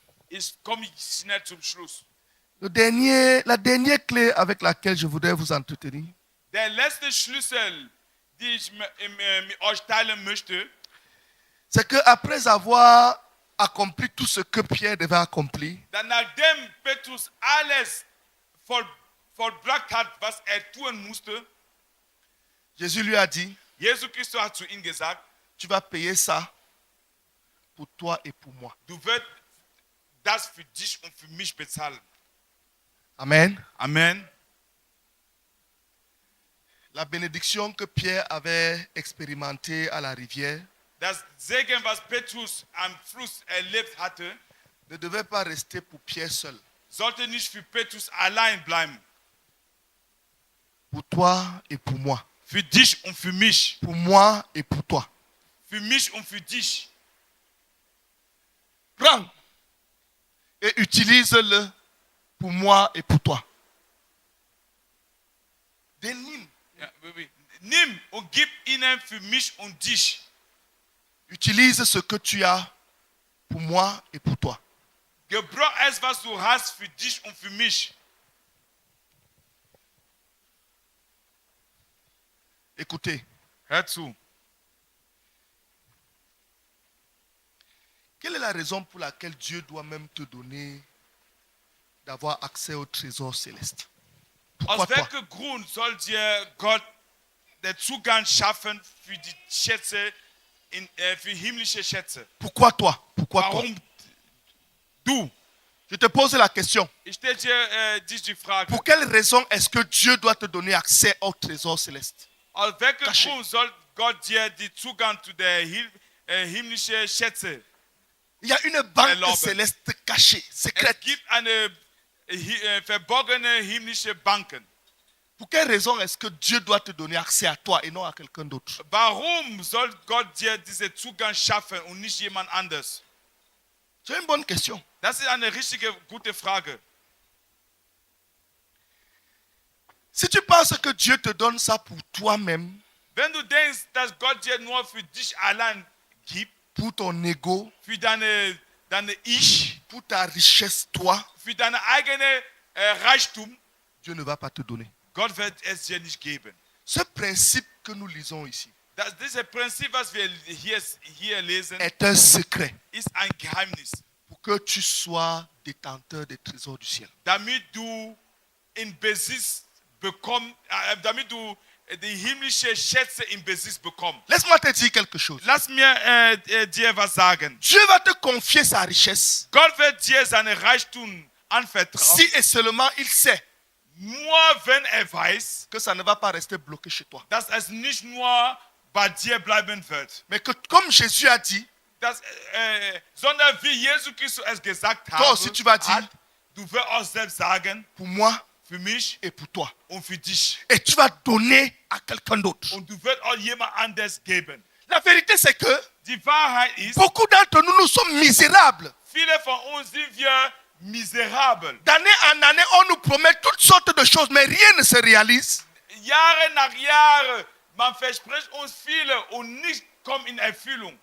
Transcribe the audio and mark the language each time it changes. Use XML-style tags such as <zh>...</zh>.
<de>Ich komme schnell zum Schluss.</de> <fr>La dernière clé avec laquelle je voudrais vous entretenir,</fr> <de>Der letzte Schlüssel, die ich mit euch teilen möchte,</de> <fr>c'est qu'après avoir accompli tout ce que Pierre devait accomplir,</fr> <de>dann nachdem Petrus alles vollbracht hat, was tun musste,</de> <fr>Jésus lui a dit,</fr> <de>Jesus Christus hat zu ihm gesagt,</de> <fr>tu vas payer ça pour toi et pour moi.</fr> <de>du wirst das für dich und für mich bezahlen. Amen. Amen.</de> <fr>La bénédiction que Pierre avait expérimentée à la rivière</fr> <de>Das Segen, was Petrus am Fluss erlebt hatte,</de> <fr>ne devait pas rester pour Pierre seul.</fr> <de>sollte nicht für Petrus allein bleiben.</de> <fr>Pour toi et pour moi.</fr> <de>Für dich und für mich.</de> <fr>Pour moi et pour toi.</fr> <de>Für mich und für dich.</de> <fr>Prends et utilise-le pour moi et pour toi. Dénime.</fr> <de>Ja, nimm und gib ihnen für mich und dich.</de> <fr>Utilise ce que tu as pour moi et pour toi.</fr> <de>Gebrauch es, was du hast, für dich und für mich.</de> <fr>Écoutez,</fr> <de>Hör zu.</de> <fr>quelle est la raison pour laquelle Dieu doit même te donner d'avoir accès au trésor céleste? Pourquoi</fr> <de>Aus</de> <fr>toi?</fr> <de>welchem Grund soll dir Gott den Zugang schaffen für die Schätze, für himmlische Schätze?</de> <fr>Pourquoi toi? Pourquoi toi?</fr> <de>Warum du?</de> <fr>Je te pose la question.</fr> <de>Ich stelle dir die Frage.</de> <fr>Pour quelle raison est-ce que Dieu doit te donner accès au trésor céleste?</fr> <de>Aus welchem</de> <fr>Caché.</fr> <de>Grund soll Gott dir die Zugang zu der himmlischen Schätze.</de> <fr>Il y a une banque</fr> <de>Erlauben.</de> <fr>céleste cachée,</fr> <de>Es</de> <fr>secrète.</fr> <de>gibt eine verborgene himmlische Banken.</de> <fr>Pour quelle raison est-ce que Dieu doit te donner accès à toi et non à quelqu'un d'autre?</fr> <de>Warum soll Gott dir diesen Zugang schaffen und nicht jemand anders?</de> <fr>C'est une bonne question.</fr> <de>Das ist eine richtige, gute Frage.</de> <fr>Si tu penses que Dieu te donne ça pour toi-même,</fr> <de>Wenn du denkst, dass Gott dir nur für dich allein gibt,</de> <fr>pour ton ego,</fr> <de>für deine Ich,</de> <fr>pour ta richesse, toi,</fr> <de>für deine eigene Reichtum,</de> <fr>Dieu ne va pas te donner.</fr> <de>Gott wird es dir nicht geben.</de> <fr>Ce principe que nous lisons ici</fr> <de>Dieses Prinzip, was wir hier lesen,</de> <fr>est un secret</fr> <de>ist ein Geheimnis,</de> <fr>pour que tu sois détenteur des trésors du ciel.</fr> <de>damit du in Besitz bekommst, damit du die himmlische Schätze in Besitz bekommst.</de> <fr>Laisse-moi te dire quelque chose.</fr> <de>Lass mir dir was sagen.</de> <fr>Dieu va te confier sa richesse</fr> <de>Gott wird dir seine Reichtum anvertrauen,</de> <fr>si et seulement il sait</fr> <de>nur wenn weiß,</de> <fr>que ça ne va pas rester bloqué chez toi.</fr> <de>dass es nicht nur bei dir bleiben wird,</de> <fr>Mais que comme Jésus a dit,</fr> <de>sondern wie Jesus Christus es gesagt</de> <fr>toi</fr> <de>hat,</de> <fr>aussi tu vas dire,</fr> <de>du wirst auch selbst sagen,</de> <fr>pour moi</fr> <de>für mich</de> <fr>et pour toi.</fr> <de>und für dich.</de> <fr>Et tu vas donner à quelqu'un d'autre.</fr> <de>Und du wirst auch jemand anders geben.</de> <fr>La vérité c'est que</fr> <de>Die Wahrheit ist,</de> <fr>beaucoup d'entre nous, nous sommes misérables.</fr> <de>viele von uns sind wir miserabel.</de> <fr>D'année en année, on nous promet toutes sortes de choses, mais rien ne se réalise.</fr> <de>Jahre nach Jahre, man verspricht uns viele und nicht kommt in Erfüllung.</de>